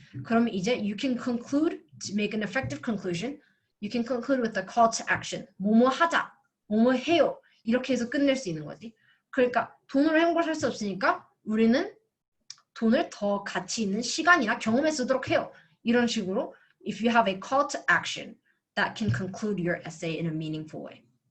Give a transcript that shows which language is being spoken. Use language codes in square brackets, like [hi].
[en] 그러면 이제 you can conclude to make an effective conclusion. You can conclude with a call to action. [ko] 뭐뭐 하자, 뭐뭐 해요. 이렇게 해서 끝낼 수 있는 거지. 그러니까 돈으로 행복을 살 수 없으니까 우리는 돈을 더 가치 있는 시간이나 경험에 쓰도록 해요. 이런 식으로 [en] if you have a call to action that can conclude your essay in a meaningful way.